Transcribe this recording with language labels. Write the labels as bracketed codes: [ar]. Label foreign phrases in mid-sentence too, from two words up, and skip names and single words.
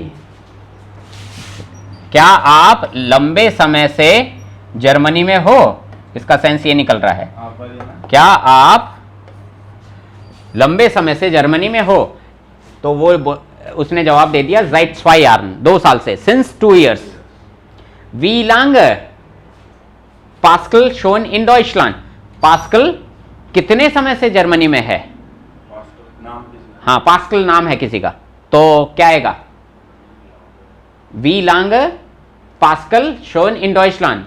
[hi] क्या आप लंबे समय से जर्मनी में हो? इसका सेंस ये निकल रहा है, आप वाले ना? क्या आप लंबे समय से जर्मनी में हो? तो वो उसने जवाब दे दिया [de] seit 2 Jahren, [hi] 2 साल से, [en] since 2 years. [de] wie lange Pascal schon in Deutschland, [hi] पास्कल कितने समय से जर्मनी में है? नाम किसी हाँ पास्कल नाम है किसी का, तो क्या आएगा? [de] wie lang Pascal schon in Deutschland.